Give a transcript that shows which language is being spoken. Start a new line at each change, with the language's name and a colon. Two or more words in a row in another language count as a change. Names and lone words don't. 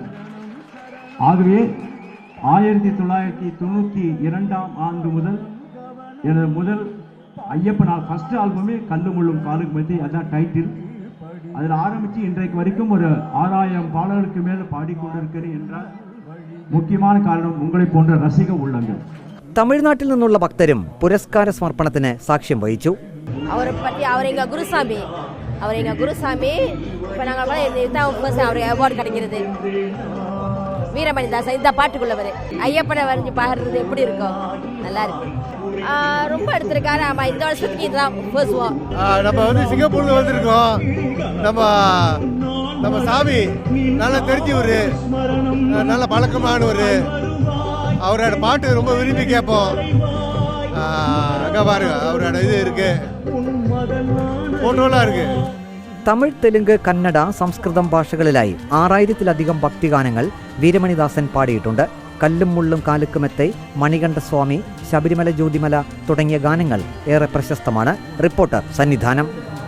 Tamil: ஆகவே 1992 ஆண்டு முதல் எனது முதல் ஐயப்பன்
English: first album
Tamil: கல்லு முள்ளும் காலுக்கு மத்தி, அதான் டைட்டில். அதில் ஆரம்பித்து இன்றைக்கு வரைக்கும் ஒரு 6000 பாடல்களுக்கு மேல் பாடிக்கொண்டிருக்கிறேன் என்றால் முக்கியமான காரணம் உங்களை போன்ற ரசிக உள்ளங்கள்.
Malayalam: തമിഴ്നാട്ടിൽ നിന്നുള്ള ഭക്തരും പുരസ്കാര സമർപ്പണത്തിന് സാക്ഷ്യം വഹിച്ചു.
Tamil: அவரை பற்றி அவர் எங்கள் குருசாமி, இப்போ நாங்கள் அவருக்கு அவார்டு கிடைக்கிறது. வீரமணிதாசன் இந்த பாட்டுக்குள்ளவர் ஐயப்பனை வரைஞ்சி பாடுறது எப்படி இருக்கும்? நல்லா இருக்கு, ரொம்ப எடுத்திருக்காரு. ஆமா, இந்த வருஷத்துக்கு இதுதான் பேசுவோம். நம்ம சிங்கப்பூர்ல வந்திருக்கோம். நம்ம சாமி நல்லா தெரிஞ்சவரு, நல்ல பழக்கமானவரு. அவரோட பாட்டு ரொம்ப விரும்பி கேட்போம். அங்க பாருங்க, அவரோட இது இருக்கு, போட்டோலாம் இருக்கு.
Malayalam: തമിഴ്, തെലുങ്ക്, കന്നഡ, സംസ്കൃതം ഭാഷകളിലായി 6000-ലധികം ഭക്തിഗാനങ്ങൾ വീരമണിദാസൻ പാടിയിട്ടുണ്ട്. കല്ലും മുള്ളും കാലുക്കുമെത്തൈ, മണികണ്ഠസ്വാമി, ശബരിമല ജ്യോതിമല തുടങ്ങിയ ഗാനങ്ങൾ ഏറെ പ്രശസ്തമാണ്. റിപ്പോർട്ടർ, സന്നിധാനം.